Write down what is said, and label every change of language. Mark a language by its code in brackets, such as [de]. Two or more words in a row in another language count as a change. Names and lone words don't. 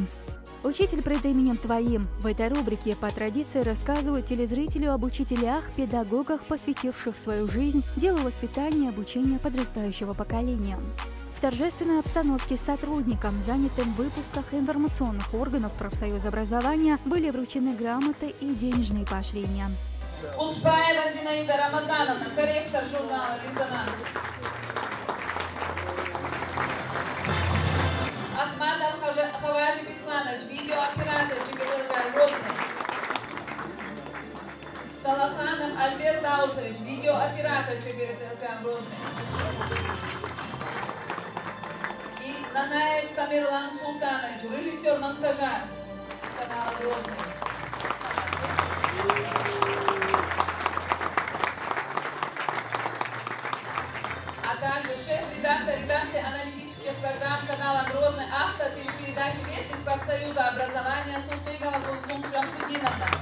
[ru] «Учитель пред именем твоим» в этой рубрике по традиции рассказывают телезрителю об учителях, педагогах, посвятивших свою жизнь делу воспитания и обучения подрастающего поколения. В торжественной обстановке сотрудникам, занятым в выпусках информационных органов профсоюза образования, были вручены грамоты и денежные поощрения. Успаева Зинаида Рамазановна, корректор журнала «Резонанс». Ахмадов Хаважи Бесланович, видеооператор ЧГТРК «Грозный». Салаханов Альберт Даусович, видеооператор ЧГТРК «Грозный». И Нанаев Тамерлан Султанович, режиссер монтажа канала «Грозный». А также шеф-редактор редакции аналитических программ канала «Грозный», автор телепередачи «Вестник профсоюза образования» Султыгова Гульсум Шамсудиновна.